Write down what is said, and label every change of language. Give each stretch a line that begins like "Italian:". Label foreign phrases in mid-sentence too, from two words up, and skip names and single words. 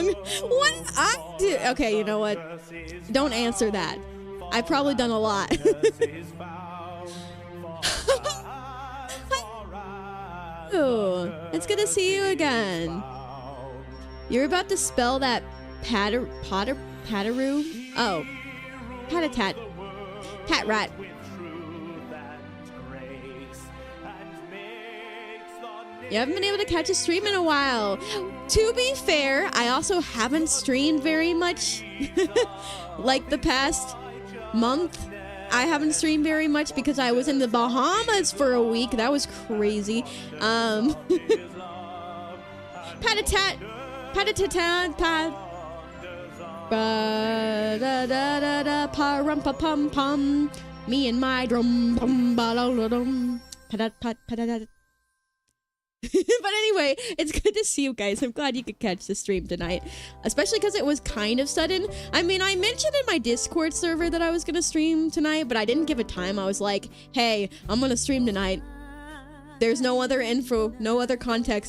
English: What I did? Okay, you know what? Don't answer that. I've probably done a lot. Oh, it's good to see you again. You're about to spell that Pataru? Oh, Patatat. Pat rat. You haven't been able to catch a stream in a while. To be fair, I also haven't streamed very much. Like the past month, I haven't streamed very much because I was in the Bahamas for a week. That was crazy. Patatat. Patatatat. Pat. Ba-da-da-da-da-pa-rum-pa-pum-pum. Me and my drum. Bum-ba-da-da-dum. Patat-pat-patatat. But anyway, it's good to see you guys. I'm glad you could catch the stream tonight, especially because it was kind of sudden. I mean, I mentioned in my Discord server that I was gonna stream tonight, but I didn't give a time. I was like, hey, I'm gonna stream tonight. There's no other info, no other context.